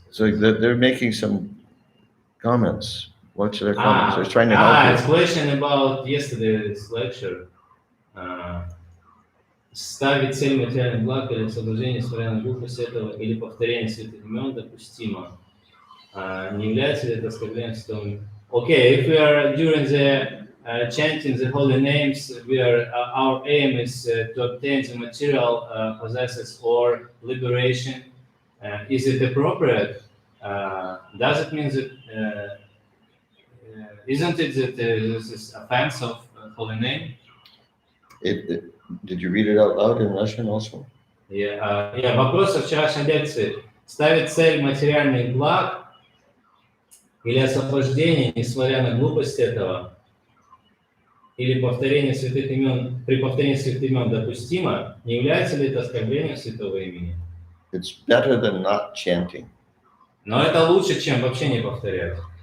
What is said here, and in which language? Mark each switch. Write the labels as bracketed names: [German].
[English] So they're making some comments. What's their comments? They're trying to help It's question about yesterday's lecture. [Russian] Ставить цель материальных благ или соблюдение славянной глупости этого или повторение святых имен допустимо. Не является ли это оскорблением святого? [English] Okay, if we are during the chanting the holy names, our aim is to obtain the material possessions or liberation. Is it appropriate? Does it mean that isn't it that this is offense of holy name? Did you read it out loud in Russian also? [Russian] Вопрос со вчерашней лекции. Ставить цель материальных благ или освобождение, несмотря на глупость этого, или повторение святых имен, при повторении святых имен допустимо, не является ли это оскорблением святого имени? [English] It's better than not chanting. [Russian] Но это лучше, чем вообще не повторять.